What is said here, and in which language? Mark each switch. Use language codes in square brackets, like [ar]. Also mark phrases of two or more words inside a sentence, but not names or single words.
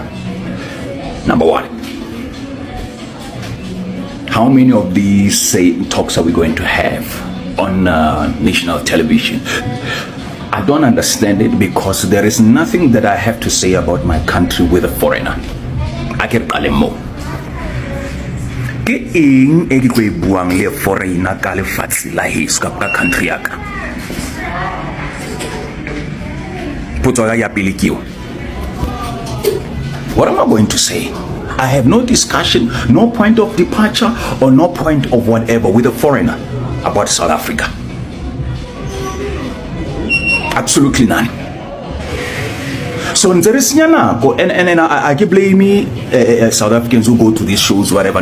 [en] Number one, how many of these talks are we going to have on national television? I don't understand it, because there is nothing that I have to say about my country with a foreigner. I can call him more. [st] Ke eng e ke tlo e buang le foreigner ka lefatshe la heso ka country ya ka? Potso ya pele ke yo. [en] What am I going to say? I have no discussion, no point of departure, or no point of whatever with a foreigner about South Africa. Absolutely none. So and I keep blaming South Africans who go to these shows, whatever.